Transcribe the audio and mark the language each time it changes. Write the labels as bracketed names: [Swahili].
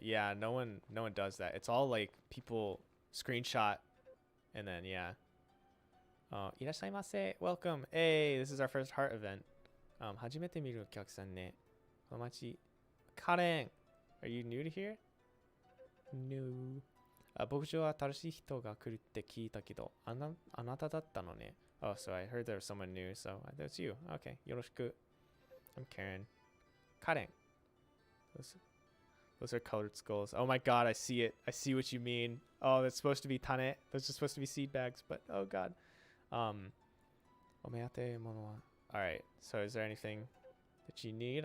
[English] Yeah, no one does that. It's all like people screenshot and then yeah. [Japanese] Irashaimase, [English] welcome. Hey, this is our first heart event. [Japanese] Hajimete miru okyaku-san ne. [English] Komachi. Karen, are you new to here? No. [Japanese] 牧場は新しい人が来るって聞いたけど、あなただったのね。 [English] Oh, so I heard there was someone new, so that's you. Okay, yoroshiku. I'm Karen. Karen. Those are colored skulls. Oh my god, I see it. I see what you mean. Oh, that's supposed to be tane. Those are supposed to be seed bags, but oh god. [Japanese] Omeate mono wa. [English] Alright, so is there anything that you need?